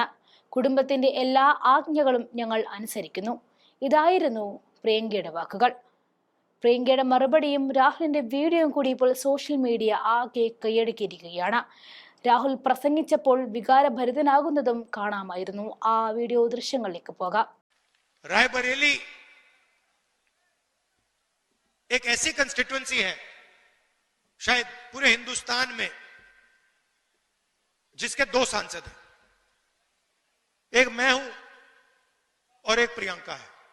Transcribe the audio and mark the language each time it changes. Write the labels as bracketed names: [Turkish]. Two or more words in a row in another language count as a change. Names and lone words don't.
[Malayalam] കുടുംബത്തിന്റെ എല്ലാ ആജ്ഞകളും ഞങ്ങൾ അനുസരിക്കുന്നു. ഇതായിരുന്നു പ്രിയങ്കയുടെ വാക്കുകൾ. പ്രിയങ്കയുടെ മറുപടിയും രാഹുലിന്റെ വീഡിയോയും കൂടി ഇപ്പോൾ [English] social media [Malayalam] ആകെ കൈയടക്കിയിരിക്കുകയാണ്. രാഹുൽ പ്രസംഗിച്ചപ്പോൾ വികാരഭരിതനാകുന്നതും കാണാമായിരുന്നു. ആ വീഡിയോ ദൃശ്യങ്ങളിലേക്ക് പോകാം. [Hindi] रायबरेली एक ऐसी कंस्टिट्यूएंसी है शायद पूरे हिंदुस्तान में जिसके दो सांसद हैं, एक मैं हूं और एक प्रियंका है।